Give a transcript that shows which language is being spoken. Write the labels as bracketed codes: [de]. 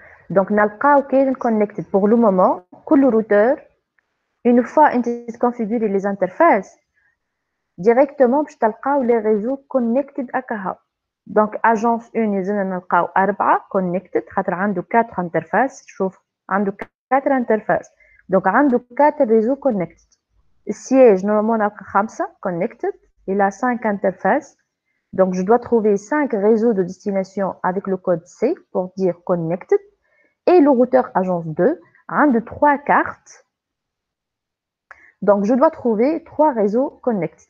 [fr] Donc, [ar] نلقاو كاين [fr] connected. Pour le moment, [ar] كل [fr] routeur, une fois [ar] انت تconfigure [fr] les interfaces, directement [ar] باش تلقاو [fr] les réseaux connected [ar] هكا. [fr] Donc, agence 1 [ar] يلزمنا نلقاو [fr] 4 connected [ar] خاطر عنده [fr] 4 interfaces. [ar] شوف عنده 4 interfaces. [fr] Donc, [ar] عنده [fr] 4 réseaux connected. Siège, normalement, [ar] نلقى [fr] 5 connected. Il a 5 interfaces. Donc, je dois trouver 5 réseaux de destination avec le code C pour dire connected. Et le routeur agence 2 a de 3 cartes. Donc, je dois trouver 3 réseaux connected.